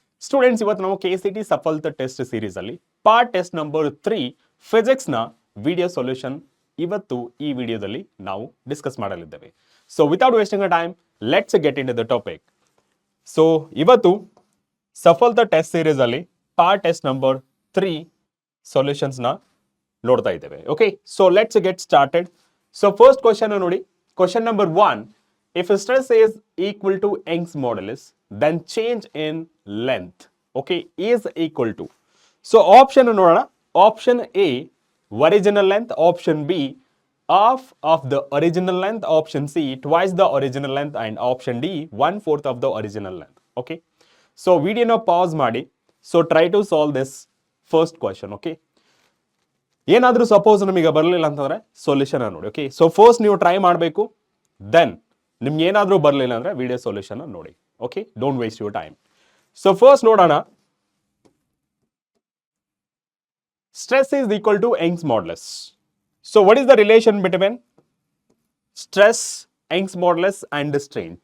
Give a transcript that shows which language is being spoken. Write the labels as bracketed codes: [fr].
[kn] Students, ಇವತ್ತು ನಾವು KCET ಸಫಲ್ತಾ test series ಅಲ್ಲಿ ಪಾರ್ಟ್ ಟೆಸ್ಟ್ ನಂಬರ್ 3 ಫಿಸಿಕ್ಸ್ ನ ವಿಡಿಯೋ ಸೊಲ್ಯೂಷನ್ ಇವತ್ತು ಈ ವಿಡಿಯೋದಲ್ಲಿ ನಾವು ಡಿಸ್ಕಸ್ ಮಾಡಲಿದ್ದೇವೆ. [en] So without wasting a time, let's get into the topic. [kn] So ಇವತ್ತು ಸಫಲ್ತಾ ಟೆಸ್ಟ್ ಸೀರೀಸ್ ಅಲ್ಲಿ ಪಾರ್ಟ್ ಟೆಸ್ಟ್ ನಂಬರ್ 3 ಸೊಲ್ಯೂಷನ್ಸ್ ನ ನೋಡ್ತಾ ಇದ್ದೇವೆ. [en] Okay, so let's get started. So first question [kn] ನೋಡಿ, [en] Question number 1. If stress is equal to Young's modulus, then change in length, okay, is equal to. So option [kn] ನೋಡೋಣ. [en] Option A, original length. Option B, half of the original length. Option C, twice the original length. And option D, 1/4 of the original length. Okay. So video na pause ಮಾಡಿ. So try to solve this first question. Okay. [kn] ಏನಾದರೂ suppose ನಮಗೆ ಬರಲಿಲ್ಲ ಅಂತಂದ್ರೆ solution ನೋಡಿ. Okay, so first ನೀವು try ಮಾಡಬೇಕು, then ನಿಮ್ಗೆ ಏನಾದರೂ ಬರಲಿಲ್ಲ ಅಂದರೆ ವಿಡಿಯೋ ಸೊಲ್ಯೂಷನ್ ನೋಡಿ. [en] Okay, don't waste your time. So first [kn] ನೋಡೋಣ. [en] Stress is equal to Young's modulus. So what is the relation between stress, Young's modulus and strain?